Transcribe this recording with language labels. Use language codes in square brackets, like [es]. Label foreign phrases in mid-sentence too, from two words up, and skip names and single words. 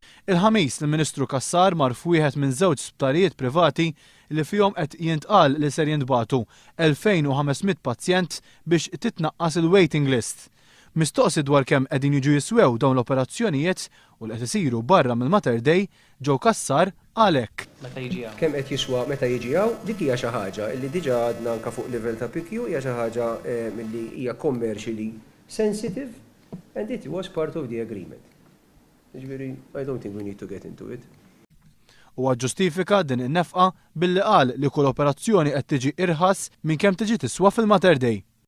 [mt] Il-ħamis il-Ministru Cassar mar f'wieħed minn żewġ sptarijiet privati li fihom qed jintqal li ser jintbagħtu 2500 pazjent biex titnaqqas il- [en] waiting list. [mt] Mistoqsi dwar kemm qegħdin jiġu jiswew dawn l-operazzjonijiet u li qed isiru barra mill-Mater Dei, Joe Cassar għalhekk. Kemm qed jiswa meta jiġi hawn, dik hija xi ħaġa li diġà għadna anke fuq livell ta' PQ hija xi ħaġa milli hija [en] commercially sensitive and it was part of the agreement. Jiġifieri, I don't think we need to get into it. [mt] Huwa ġustifika din in-nefqa billi qal li kull operazzjoni qed tiġi irħas minn kemm tiġi tiswa fil-Mater Dei.